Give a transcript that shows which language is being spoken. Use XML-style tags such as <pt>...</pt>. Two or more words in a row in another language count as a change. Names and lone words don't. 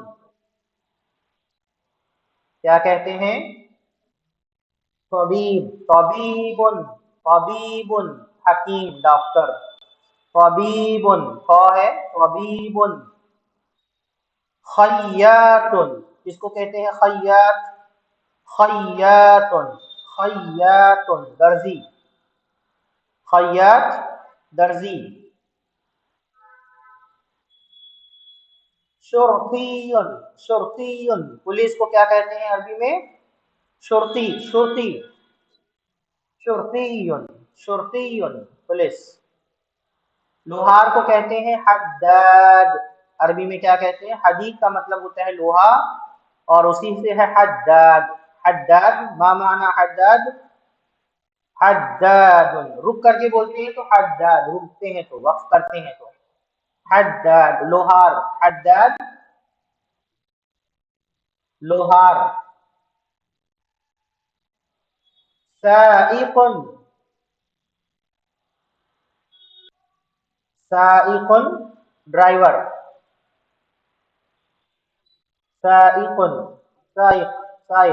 <ur>کیا کہتے ہیں؟ طبیب، طبیب، طبیب، حکیم، ڈاکٹر۔ طبیب، خ ہے، طبیب۔ خیاط، کس کو کہتے ہیں خیاط؟ خیاط، خیاط، درزی، خیاط، درزی۔ شرطی، شرطی، پولیس کو کیا کہتے ہیں عربی میں؟ شرطی، شرطی، شرطی، شرطی، پولیس۔ لوہار کو کہتے ہیں حداد، عربی میں کیا کہتے ہیں؟ حدید کا مطلب ہوتا ہے لوہا، اور اسی سے ہے حداد۔</ur> <ar>حداد، ما معنی حداد؟</ar> <ur>حداد، رک کر کے بولتے ہیں تو حداد، رکتے ہیں تو، وقف کرتے ہیں تو حداد۔ لوہار، حداد، لوہار۔ سائق، سائق، ڈرائیور، سائق، سائق، سائق۔</ur>